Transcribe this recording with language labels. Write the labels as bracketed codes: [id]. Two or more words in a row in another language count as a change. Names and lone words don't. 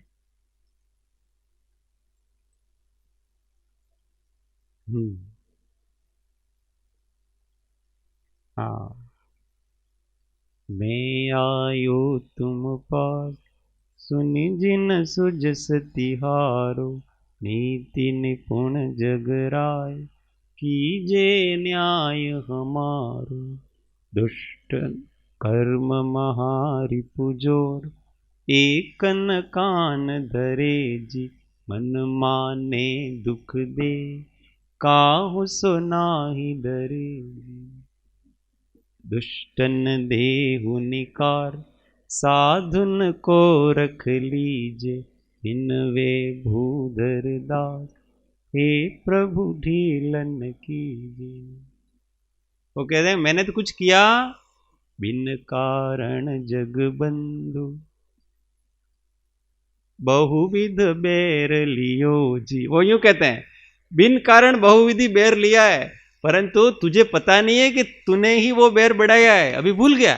[bra] हाँ, मैं आयो तुम पास, सुनि जिन सुजस तिहारो, नीति निपुण जगराय, कीजे न्याय हमारो। दुष्ट कर्म महारि पुजोर, एकन कान धरे जी, मन माने दुख दे, काहु सो नाहि डरे। दुष्टन देहु निकार, साधुन को रख लीजे, इनवे भूधर दास, हे प्रभु ढीलन कीजे। [hi] वो कहते हैं मैंने तो कुछ किया, [bra] बिन कारण जग बंधु, बहुविध बैर लियो जी। [hi] वो यूं कहते हैं बिन कारण बहुविधि बैर लिया है, परंतु तुझे पता नहीं है कि तूने ही वो बैर बढ़ाया है, अभी भूल गया।